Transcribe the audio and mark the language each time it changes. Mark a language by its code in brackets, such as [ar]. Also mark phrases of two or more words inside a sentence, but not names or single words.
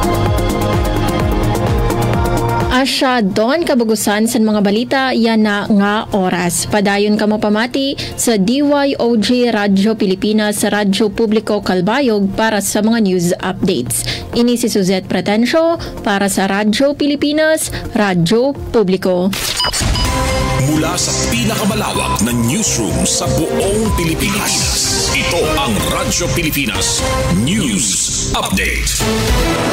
[war] Asya doon kabagusan sa mga balita yan na nga oras. Padayon ka mo pamati sa DYOG Radyo Pilipinas sa Radyo Publiko Calbayog para sa mga [en] news updates. [war] Ini si Suzette Pretencio para sa Radyo Pilipinas, Radyo Publiko. [tl] Mula sa pinakamalawak na newsroom sa buong Pilipinas, ito ang Radyo Pilipinas News Update.